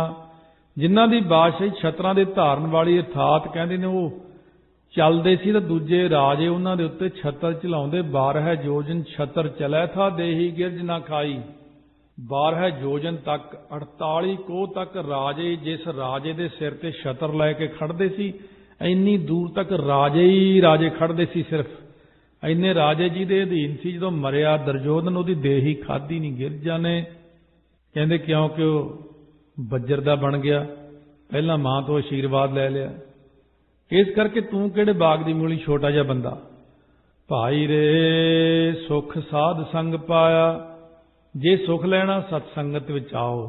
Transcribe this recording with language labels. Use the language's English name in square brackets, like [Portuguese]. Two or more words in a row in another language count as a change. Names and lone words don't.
[Punjabi] ਜਿਨ੍ਹਾਂ ਦੀ ਬਾਦਸ਼ਾਹੀ ਛਤਰਾਂ ਦੇ ਧਾਰਨ ਵਾਲੀ, ਅਰਥਾਤ ਕਹਿੰਦੇ ਨੇ ਉਹ ਚਲਦੇ ਸੀ ਤਾਂ ਦੂਜੇ ਰਾਜੇ ਉਨ੍ਹਾਂ ਦੇ ਉੱਤੇ ਛਤਰ ਚਲਾਉਂਦੇ। 12 ਜੋਜਨ ਛਤ੍ਰ ਚਲੈ ਥਾ ਦੇਹੀ ਗਿਰਝਨ ਖਾਈ। 12 ਜੋਜਨ ਤਕ 48 ਕੋਹ ਤਕ ਰਾਜੇ, ਜਿਸ ਰਾਜੇ ਦੇ ਸਿਰ ਤੇ ਛਤਰ ਲੈ ਕੇ ਖੜ੍ਹਦੇ ਸੀ, ਇੰਨੀ ਦੂਰ ਤਕ ਰਾਜੇ ਹੀ ਰਾਜੇ ਖੜ੍ਹਦੇ ਸੀ ਸਿਰਫ਼। ਇੰਨੇ ਰਾਜੇ ਜੀ ਦੇ ਅਧੀਨ ਸੀ, ਜਦੋਂ ਮਰਿਆ ਦੁਰਯੋਧਨ ਉਹਦੀ ਦੇਹ ਹੀ ਖਾਧੀ ਨਹੀਂ। ਗਿਰਜਾ ਨੇ ਕਹਿੰਦੇ ਕਿਉਂਕਿ ਉਹ ਬੱਜਰ ਦਾ ਬਣ ਗਿਆ, ਪਹਿਲਾਂ ਮਾਂ ਤੋਂ ਆਸ਼ੀਰਵਾਦ ਲੈ ਲਿਆ, ਇਸ ਕਰਕੇ ਤੂੰ ਕਿਹੜੇ ਬਾਗ ਦੀ ਮੂਲੀ, ਛੋਟਾ ਜਿਹਾ ਬੰਦਾ। ਭਾਈ ਰੇ ਸੁਖ ਸਾਧ ਸੰਗ ਪਾਇਆ, ਜੇ ਸੁਖ ਲੈਣਾ ਸਤ ਸੰਗਤ ਵਿੱਚ ਆਓ।